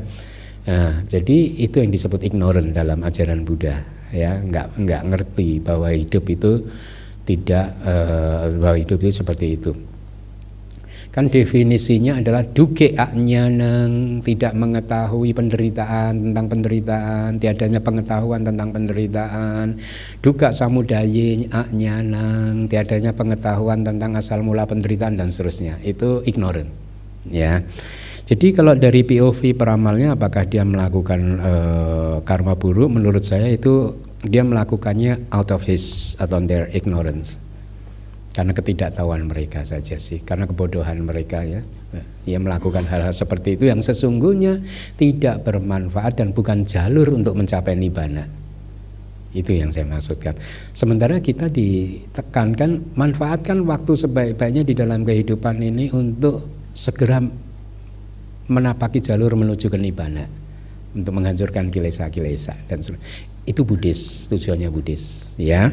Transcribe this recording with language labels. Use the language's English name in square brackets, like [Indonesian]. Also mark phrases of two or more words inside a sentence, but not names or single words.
[Indonesian] Nah, jadi itu yang disebut ignorant dalam ajaran Buddha, ya, nggak ngerti bahwa hidup itu tidak, bahwa hidup itu seperti itu. Kan definisinya adalah [Pali] duke ajnanang, [Indonesian] tidak mengetahui penderitaan, tentang penderitaan, tiadanya pengetahuan tentang penderitaan. [Pali] Dukkha samudaya ajnanang, [Indonesian] tiadanya pengetahuan tentang asal mula penderitaan, dan seterusnya. Itu ignorant, ya. Jadi kalau dari POV peramalnya, apakah dia melakukan karma buruk? Menurut saya itu dia melakukannya [English] out of his [Indonesian] atau [English] their ignorance, [Indonesian] karena ketidaktahuan mereka saja sih, karena kebodohan mereka, ya. Ia melakukan hal-hal seperti itu yang sesungguhnya tidak bermanfaat dan bukan jalur untuk mencapai nibbana. Itu yang saya maksudkan. Sementara kita ditekankan manfaatkan waktu sebaik-baiknya di dalam kehidupan ini untuk segera menapaki jalur menuju ke nibbana, untuk menghancurkan kilesa-kilesa dan itu Buddhis, tujuannya Buddhis, ya.